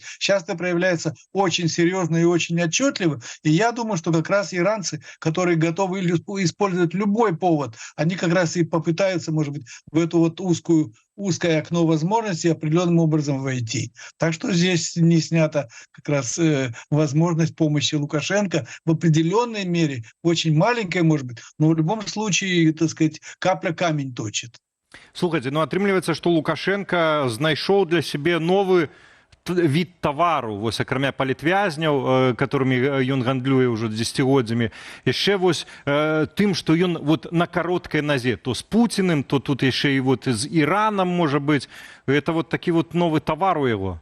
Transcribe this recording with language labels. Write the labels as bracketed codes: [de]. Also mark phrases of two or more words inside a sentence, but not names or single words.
[ru] Сейчас это проявляется очень серьезно и очень отчетливо, и я думаю, что как раз иранцы, которые готовы использовать любой повод, они как раз и попытаются, может быть, в эту вот узкую узкое окно возможностей определенным образом войти. Так что здесь не снята как раз возможность помощи Лукашенко в определенной мере, очень маленькой, может быть, но в любом случае, так сказать, капля камень точит. [be] Слухайте, ну атрымліваецца, што Лукашенко знайшоў для сябе новы від тавару, вось акрамя палітвязняў, которымі ён гандлюе ўжо дзесяцігоддзямі, яшчэ вось тым, што ён вот на кароткай назе, то з Пуціным, то тут яшчэ і вот з Іранам, можа быць, [ru] это вот [be] такі вот новы тавар у яго.